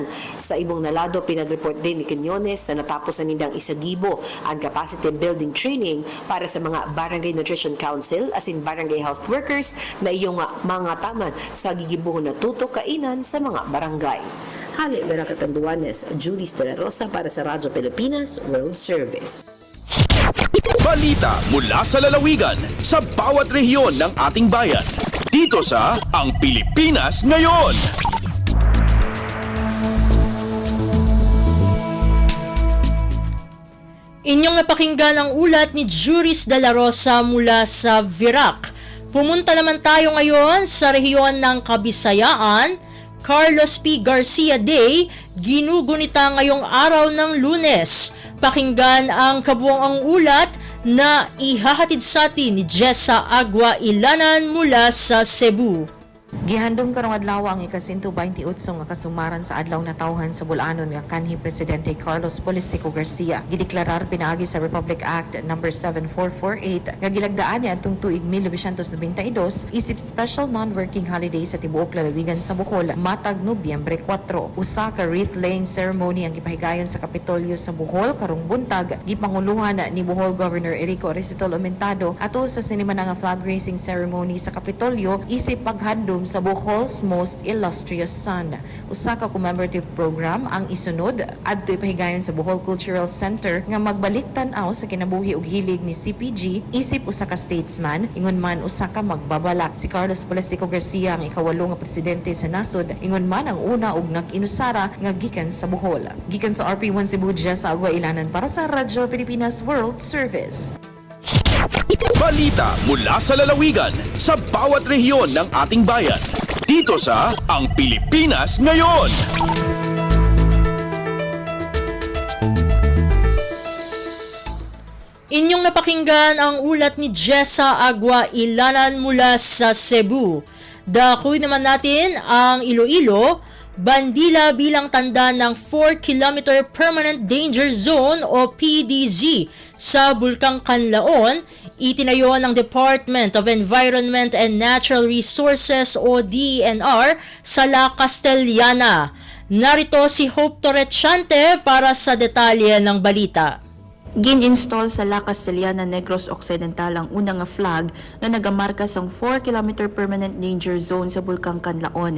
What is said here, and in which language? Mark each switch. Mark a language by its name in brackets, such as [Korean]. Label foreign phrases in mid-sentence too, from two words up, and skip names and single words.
[Bikol] Sa ibong nalado, pinag-report din ni Quiñones na natapos na nindang isagibo ang [English] capacity building training [Bikol] para sa mga Barangay Nutrition Council as in Barangay Health Workers na iyong mga taman sa gigibuhon na tuto kainan sa mga barangay. Hali, Virac, Catanduanes, Julis de la Rosa para sa Radyo Pilipinas World Service. [Filipino] Balita mula sa lalawigan sa bawat rehiyon ng ating bayan. Dito sa Ang Pilipinas Ngayon. Inyong napakinggan ang ulat ni Juris de la Rosa mula sa Virac. Pumunta naman tayo ngayon sa rehiyon ng Kabisayaan. Carlos P. Garcia Day, ginugunita ngayong araw ng Lunes. Pakinggan ang kabuuang ulat na ihahatid sa atin ni Jessa Agua Ilanan mula sa Cebu. [Cebuano] Gihandom karong adlaw ang ika-128 nga kasumaran sa adlaw na tawhan sa Bulanon nga kanhi Presidente Carlos Polistico Garcia. Gideklarar pinaagi sa Republic Act No. 7448 nga gilagdaan niya atong tuig 1992 isip [English] special non-working holiday [Cebuano] sa tibuok lalawigan sa Bohol matag Nobyembre 4. Usa ka [English] wreath-laying ceremony [Cebuano] ang gipahigayon sa Kapitolyo sa Bohol karong buntag gipanguluhan ni Bohol Governor Erico Recitol Aumentado ato sa sinimana nga [English] flag raising ceremony [Cebuano] sa Kapitolyo isip paghandom sa [English] Bohol's most illustrious son. [Cebuano] Usa ka [English] commemorative program [Cebuano] ang isunod adto ipahigayon sa Bohol Cultural Center nga magbalik tan-aw sa kinabuhi ug hilig ni CPG isip usa ka statesman ingon man usa ka magbabalak. Si Carlos Polistico Garcia ang ikawalo nga presidente sa nasod ingon man ang una ug nag-inusara nga gikan sa Bohol. Gikan sa RP1 Cebu sa Agua Ilanan para sa Radyo Pilipinas World Service. [Filipino] Balita mula sa lalawigan sa bawat rehiyon ng ating bayan. Dito sa Ang Pilipinas Ngayon. Inyong napakinggan ang ulat ni Jessa Agua Ilanan mula sa Cebu. Dakuy naman natin ang Iloilo, bandila bilang tanda ng 4-kilometer Permanent Danger Zone o PDZ sa Bulkang Kanlaon, itinayo ng Department of Environment and Natural Resources o DENR sa La Castellana. Narito si Hope Torrechante para sa detalye ng balita. [Hiligaynon] Gin-install sa La Castellana, Negros Occidental ang unang flag na nagamarka sang 4-kilometer [English] permanent danger zone [Hiligaynon] sa Bulkang Kanlaon.